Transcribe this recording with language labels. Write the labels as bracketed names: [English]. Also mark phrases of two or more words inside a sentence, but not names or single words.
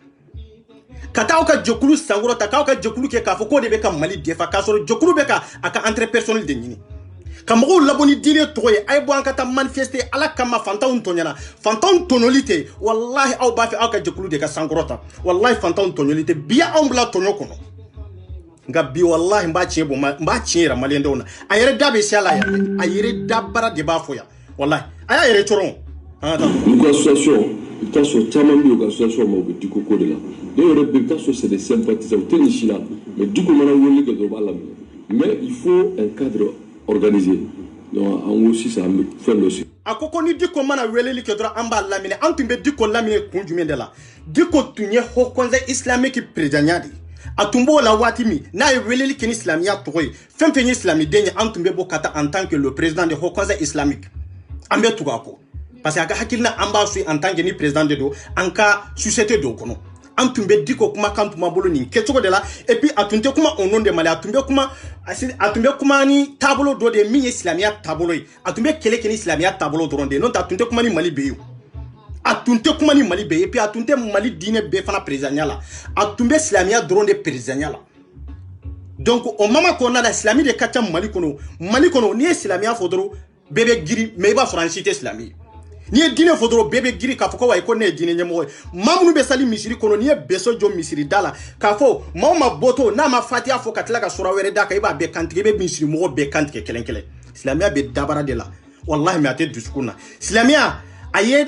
[Bambara] ka taa aw ka jɛkulu sankɔrɔta k'aw ka jɛkulu kɛ k'a fɔ k'o de bɛ ka Mali defa k'a sɔrɔ jɛkulu bɛ ka a ka [French] intérêt personnel [Bambara] de ɲini ka mɔgɔw labɔ ni diinɛ tɔgɔ ye a ye bɔ an ka taa manifester Ala kama fantanw tɔɲɔna fantanw tɔɲɔli tɛ wallahi aw b'a fɛ aw ka jɛkulu de ka sankɔrɔta wallahi fantanw tɔɲɔli tɛ bi anw bila tɔɲɔ kɔnɔ nga bi wallahi mba tiɲɛ malien dɔw na a yɛrɛ da bɛ se a la yɛrɛ a yɛrɛ da bara de b'a fɔ yan wallahi a y'a yɛrɛ coron [French] une association il [Bambara] t'a sɔrɔ caman bɛ yen o ka association ma o bɛ diko ko de la ne yɛrɛ bɛ i t'a sɔrɔ [French] c'est des sympathisants [Bambara] o tɛ nin si la mais diko mana wele kɛ dɔrɔn o b'a laminɛ [French] mais il faut un cadre organisé donc [Bambara] en ko sisan an bɛ fɛn dɔ sigi a ko ni diko mana weleli kɛ dɔrɔn an b'a laminɛ an tun bɛ diko laminɛ kun jumɛn de la diko tun ye [French] haut conseil islamique présidentiel [Bambara] de a tun b'o la waati min n'a ye weleli kɛ ni silamɛya tɔgɔ ye fɛn fɛn ye silamɛden ye an tun bɛ bɔ ka taa [French] en tant que le président de haut conseil islamique [Bambara] an bɛ tugu a kɔ parce que a ka hakilina an b'a suit [French] en tant que [Bambara] ni président de do an ka société do kɔnɔ an tun bɛ diko kuma kan tun b'a bolo nin kɛcogo de la [French] et puis [Bambara] a tun tɛ kuma [French] au nom de Mali [Bambara] a tun bɛ kuma ni taabolo dɔ de ye min ye silamɛya taabolo ye a tun bɛ kɛlɛ kɛ ni silamɛya taabolo dɔrɔn de ye n'o tɛ a tun tɛ kuma ni Mali bɛ ye a tun tɛ kuma ni Mali bɛ ye [French] et puis [Bambara] a tun tɛ Mali diinɛ bɛɛ fana présidentiel la a tun bɛ silamɛya dɔrɔn de présidentiel la donc o moment kɔnɔna la silamɛ de ka ca Mali kɔnɔ n'i ye silamɛya fɔ dɔrɔn bɛɛ bɛ giri mais i b'a sɔrɔ an si tɛ silamɛ ye n'i ye diinɛ fɔ dɔrɔn bɛɛ bɛ giri k'a fɔ ko wayi ko ne ye diinɛ ɲɛmɔgɔ ye maa minnu bɛ sali misiri kɔnɔ n'i ye bɛso jɔ misiri da la k'a fɔ maa o maa bɔtɔ n'a ma fatiya fɔ ka tila ka sura wɛrɛ d'a kan i b'a bɛɛ kantigɛ i bɛ misiri mɔgɔ bɛɛ kantigɛ kelen kelen silamɛya bɛ dabara de la wallahi mais a tɛ dusukun na silamɛya a